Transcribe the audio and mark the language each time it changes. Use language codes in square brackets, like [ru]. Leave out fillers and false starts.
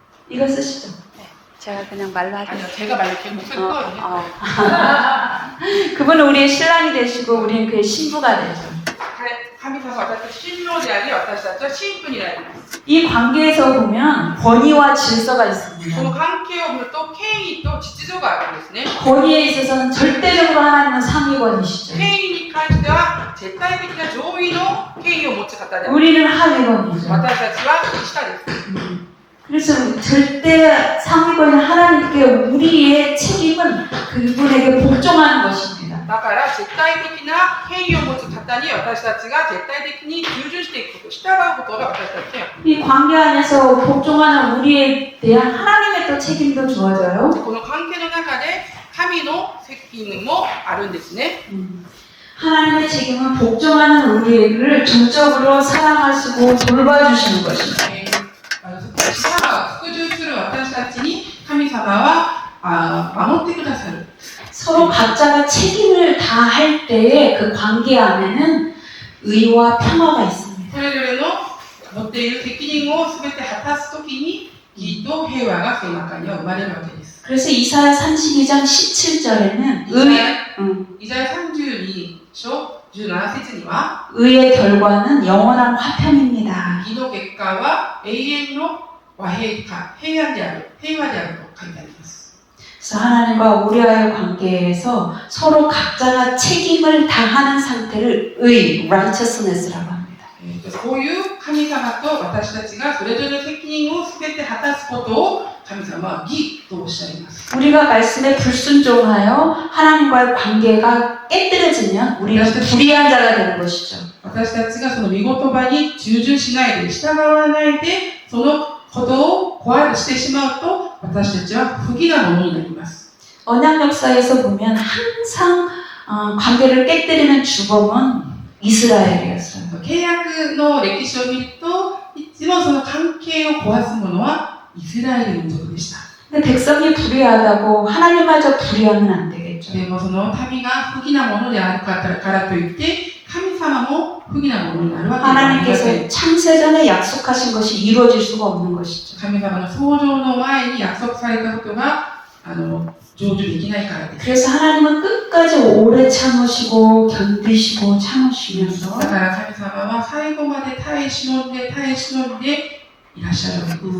[ko] 이거 쓰시죠. 제가 그냥 말로 하죠. 아니요, 제가 말로 계속 쓸 거예요. 그분은 우리의 신랑이 되시고 우리는 그의 신부가 되죠. [ja] 神様は私たち新郎であり、私たちは新婦になります。 [ko] 이 관계에서 보면 권위와 질서가 [ja] この [ko] 있습니다. [ja] 関係を見ると、権威と秩序があるんですね。 [ko] 권위에 있어서는 절대적으로 하나님은 상위권이시죠. [ja] 権威に関しては、絶対的な上位の権威を持つ方である。 [ko] 우리는 하위권이죠. [ja] 私たちは下です。 [ko] 그래서 절대 상위권인 하나님께 우리의 책임은 그분에게 복종하는 것입니다. [ja] だから絶対的な権威を持つ方に私たちが絶対的に従順していくこと、従うことが私たちの [ko] 이 관계 안에서 복종하는 우리에 대한 하나님의 또 책임도 주어져요. [ja] この関係の中で神の責任もあるんですね。 [ko] 하나님의 책임은 복종하는 우리를 전적으로 사랑하시고 돌봐주시는 것입니다. [ja] 死者が服従する私たちに神様は守ってくださる。 [ko] 서로 각자가 책임을 다할 때에 그 관계 안에는 의와 평화가 있습니다. [ja] それぞれの持っている責任を全て果たすときに義と平和がその中には生まれるわけです。 [ko] 그래서 이사야 32장 17절에는 [ja] イザヤ32章17節には [ko] 의의 결과는 영원한 화평입니다. [ja] 義の結果は永遠の和平か平和であると書いてあります。 [ko] 그래서 하나님과 우리와의 관계에서 서로 각자가 책임을 다하는 상태를 의, righteousness라고 합니다. [ja] こういう神様と私たちがそれぞれの責任を全て果たすことを神様は義とおっしゃいます。 [ko] 우리가 말씀에 불순종하여 하나님과의 관계가 깨뜨려지면 우리는 불의한 자가 되는 것이죠. [ja] 私たちがその御言葉に従順しないで従わないでそのことを壊してしまうと私たちは不義なものになります。 [ko] 언약 역사에서 보면 항상 관계를 깨뜨리는 주범은 이스라엘이었어요. [ja] 契約の歴史を見るといつもその関係を壊すものはイスラエル民族でした。 [ko] 근데 백성이 불의하다고 하나님마저 불의하면 안 되겠죠. [ja] でもその民が不義なものであるからといって神様も不義なものになるわけではありません。 [ko] 하나님께서 창세전에 약속하신 것이 이루어질 수가 없는 것이죠. [ja] 神様の創造の前に約束されたことが成就できないからです。 [ko] 그래서 하나님은 끝까지 오래 참으시고 견디시고 참으시면서 [ja] だから神様は最後まで耐え忍んでいらっしゃるわけです。